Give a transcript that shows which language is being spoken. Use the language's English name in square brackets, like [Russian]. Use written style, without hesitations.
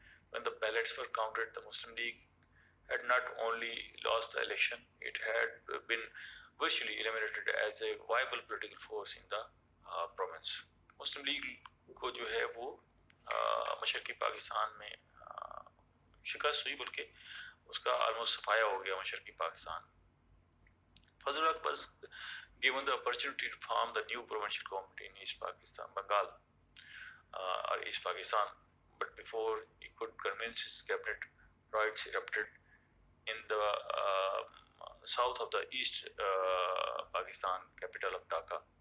[English] When the ballots were counted, the Muslim League had not only lost the election, it had been virtually eliminated as a viable political force in the province. [Urdu] Muslim League کو جو ہے وہ مشرقی پاکستان میں شکست ہوئی, بلکہ اس کا آلموسٹ صفایا ہو گیا مشرقی Pakistan. [English] Fazlul Haq was given the opportunity to form the new provincial government in East Pakistan, Bengal, or East Pakistan, but before he could convince his cabinet, riots erupted in the south of the East Pakistan capital of Dhaka.